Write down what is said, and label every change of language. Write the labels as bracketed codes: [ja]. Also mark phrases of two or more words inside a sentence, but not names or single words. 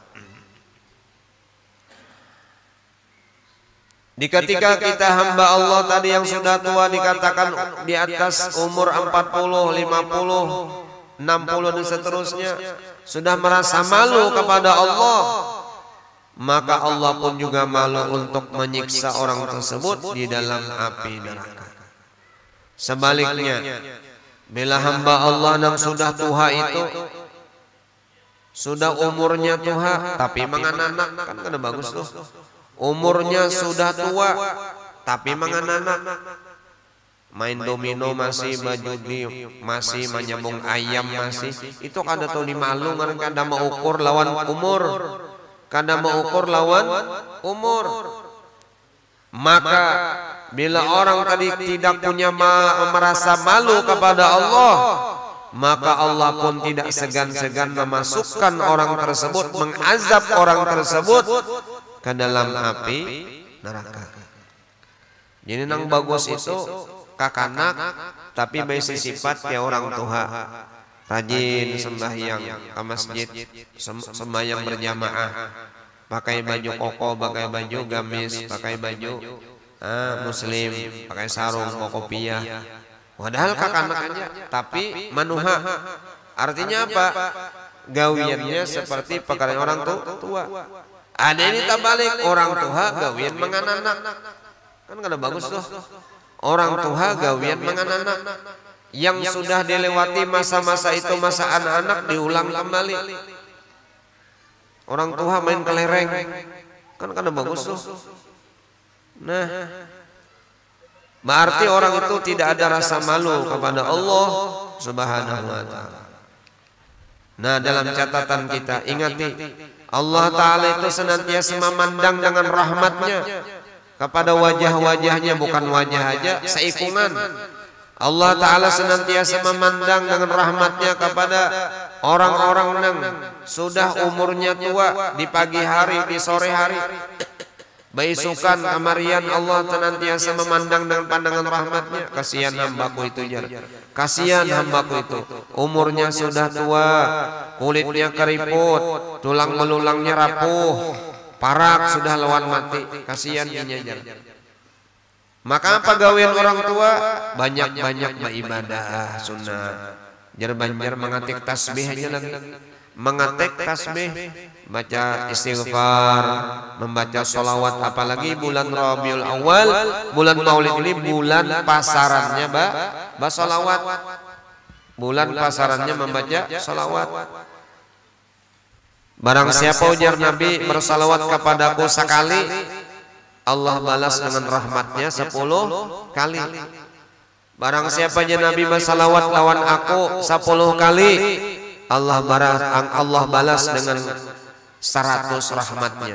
[id] Di ketika kita hamba Allah tadi yang sudah tua dikatakan di atas umur 40, 50, 60 dan seterusnya sudah merasa malu kepada Allah, maka Allah pun juga malu untuk menyiksa orang tersebut di dalam api neraka. Sebaliknya, bila hamba Allah yang sudah tua itu sudah umurnya tua tapi menganak, [bjn] kan kada bagus tuh. [id] Umurnya sudah tua tapi menganak, main domino masih, bajudi masih, menyambung ayam masih, itu [bjn] kada tahu di malu, kada mau ukur lawan umur, kada mau ukur lawan umur. [id] Maka bila orang tadi tidak punya merasa malu kepada Allah, maka Allah pun tidak segan-segan memasukkan orang tersebut, mengazab orang tersebut ke dalam api neraka. Jadi nang bagus itu kakanak tapi besi sifat ya orang tua, rajin sembahyang ke masjid, sembahyang berjamaah, pakai baju koko, pakai baju gamis, pakai baju muslim, pakai sarung, kopiah. [bjn] Padahal kakanak aja tapi manuha. [id] Artinya apa? Gawiannya seperti pekerjaan orang tua. Ada ini terbalik, orang tua gawian menganak, [bjn] kan kada bagus tuh. [id] Orang tua gawian menganak, yang sudah dilewati masa-masa itu, masa anak-anak diulang kembali. Orang tua main kelereng, [bjn] kan kada bagus tuh. [id] Nah, berarti orang itu tidak ada rasa malu kepada Allah [ar] Subhanahu wa taala. [id] Nah, dalam catatan kita ingati, Allah Ta'ala itu senantiasa memandang dengan rahmatnya kepada wajah-wajahnya, bukan wajah aja, seikungan. Allah Ta'ala senantiasa memandang dengan rahmatnya kepada orang-orang yang sudah umurnya tua, di pagi hari, di sore hari, [bjn] baisukan kamarian. [id] Allah senantiasa memandang dengan pandangan rahmatnya. Kasihan hambaku itu, jar, kasihan hambaku itu, umurnya sudah tua, kulitnya keriput, tulang belulangnya rapuh, [bjn] parak sudah lawan mati, kasihan inya, jar. [id] Maka apa gawean orang tua? Banyak-banyak beribadah sunnah, [bjn] jar banjar mengatik tasbih aja lagi, [id] mengatik tasbih, baca istighfar, membaca sholawat. Apalagi bulan Rabiul Awal, bulan Maulid ini bulan pasarannya sholawat, bulan pasarannya membaca sholawat. Barang siapa, ujar Nabi, bersalawat kepadaku sekali, Allah balas dengan rahmatnya 10 kali. Barang siapanya Nabi bersalawat [bjn] lawan aku [id] 10 kali, Allah balas dengan 100 rahmatnya.